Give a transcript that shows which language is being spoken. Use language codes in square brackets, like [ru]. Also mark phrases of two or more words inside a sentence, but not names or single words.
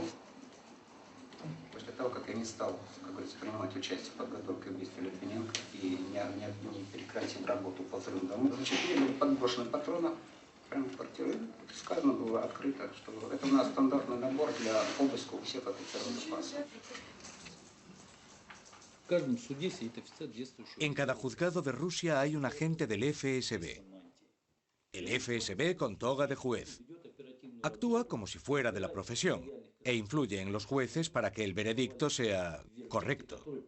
[ru] После того, как я не стал, как говорится, принимать участие в подготовке убийства Литвиненко и не прекратил работу по взрыву дома, зачем были подброшены патроны прямо в квартиру. Сказано было открыто, что это у нас стандартный набор для обыска у всех офицеров запаса. [es] En cada juzgado de Rusia hay un agente del FSB. El FSB con toga de juez. Actúa como si fuera de la profesión e influye en los jueces para que el veredicto sea correcto.